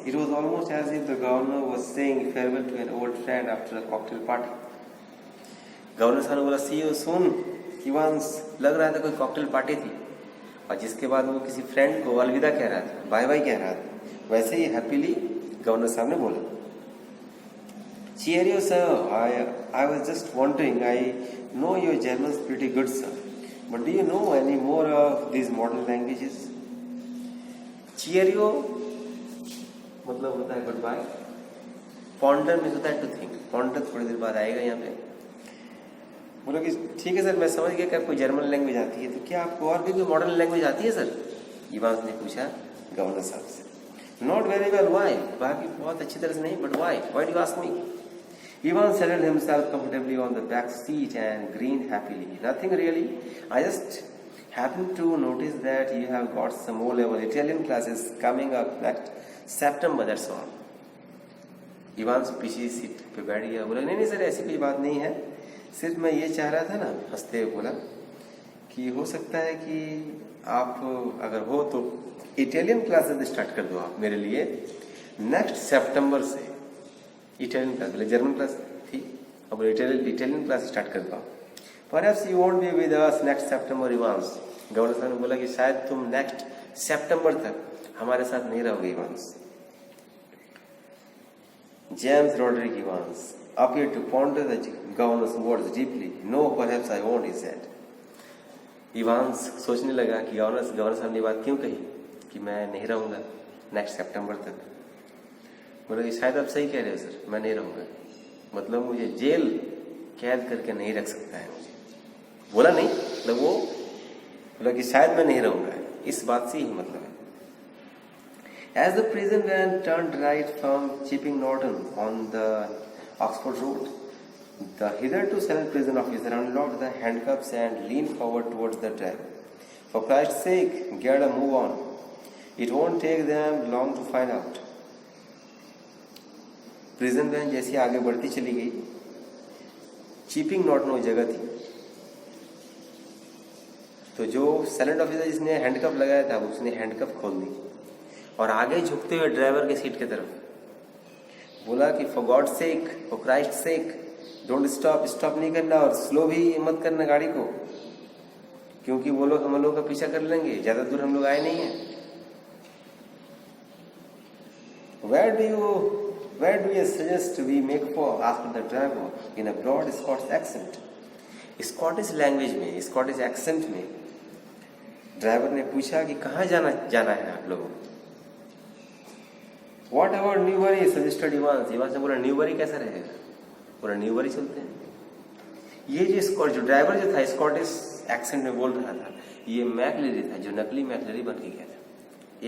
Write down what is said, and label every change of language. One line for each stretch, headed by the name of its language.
English: It was almost as if the governor was saying farewell to an old friend after a cocktail party.
Hindi: Governor साहब ने बोला
English: see you soon, Evans।
Hindi: लग रहा था कोई cocktail party थी, और जिसके बाद वो किसी फ्रेंड को अलविदा कह रहा था, बाय बाय कह रहा था, वैसे ही हैप्पीली गवर्नर साहब ने बोला
English: Cheerio, sir. I was just wondering. I know your German's pretty good, sir. But do you know any more of these modern languages?
Hindi: Cheerio मतलब होता है गुड बाय। पॉन्डर में होता है टू थिंक। पॉन्डर थोड़ी देर बाद आएगा यहाँ पे। बोलो कि ठीक है सर, मैं समझ गया कि आपको जर्मन लैंग्वेज आती है, तो क्या आपको और भी कोई मॉडर्न लैंग्वेज आती है सर? इवांस ने पूछा गवर्नर साहब से।
English: Not very well, why?
Hindi: बाकी बहुत अच्छी तरह से नहीं,
English: But why do you ask me? Ivan settled himself comfortably on the back seat and grinned happily. Nothing really. I just happen to notice that you have got some O-level Italian classes coming up next September, that's all.
Hindi: इवांश पीछे seat पे बैठ गया, बोला नहीं नहीं sir ऐसी कोई बात नहीं है, सिर्फ मैं ये चाह रहा था ना, हंसते हुए बोला कि हो सकता है कि आप अगर हो तो इटालियन क्लासेस स्टार्ट कर दो आप मेरे लिए नेक्स्ट सितंबर से। इटालियन क्लास बोले जर्मन क्लास थी, अब इटालियन क्लास स्टार्ट कर दो।
English: Perhaps you won't be with us next September, Ivansh.
Hindi: Governor साहब ने बोला कि शायद तुम नेक्स्ट सितंबर तक हमारे साथ नहीं रहोगे इवांश।
English: James Roderick Evans appeared to ponder the governor's words deeply. No, perhaps I won't, he said.
Hindi: Evans सोचने लगा कि गवर्नर साहब ने बात क्यों कही कि मैं नहीं रहूंगा नेक्स्ट सितंबर तक। बोला कि शायद आप सही कह रहे हो सर, मैं नहीं रहूंगा, मतलब मुझे जेल कैद करके नहीं रख सकता है मुझे। बोला नहीं, मतलब वो बोला कि शायद मैं नहीं रहूंगा, इस बात से ही मतलब है।
English: As the prison van turned right from Chipping Norton on the Oxford Road, the hitherto silent prison officer unlocked the handcuffs and leaned forward towards the driver. For Christ's sake, get a move on. It won't take them long to find out.
Hindi: Prison van जैसी आगे बढ़ती चली गई, chipping Norton वो जगह थी, तो जो साइलेंट ऑफिसर जिसने हैंडकफ लगाया था उसने हैंडकफ खोल दी और आगे झुकते हुए ड्राइवर के सीट की तरफ बोला कि
English: for god sake, for Christ sake, don't stop,
Hindi: stop नहीं करना और स्लो भी मत करना गाड़ी को, क्योंकि वो लोग हम लोग का पीछा कर लेंगे, ज्यादा दूर हम लोग आए नहीं है।
English: Where do you suggest we make for? asked the driver in a broad Scottish accent.
Hindi: Scottish language में, स्कॉटिश एक्सेंट में ड्राइवर ने पूछा कि कहाँ जाना है आप लोगों को।
English: What about
Hindi: Newbury
English: suggested
Hindi: Evans. Evans ने बोला न्यूबरी कैसा रहेगा, बोला न्यूबरी चलते हैं। ये जो ड्राइवर जो था स्कॉटिश एक्सेंट में बोल रहा था, ये मैकलरी था जो नकली मैकलरी बन के गया था।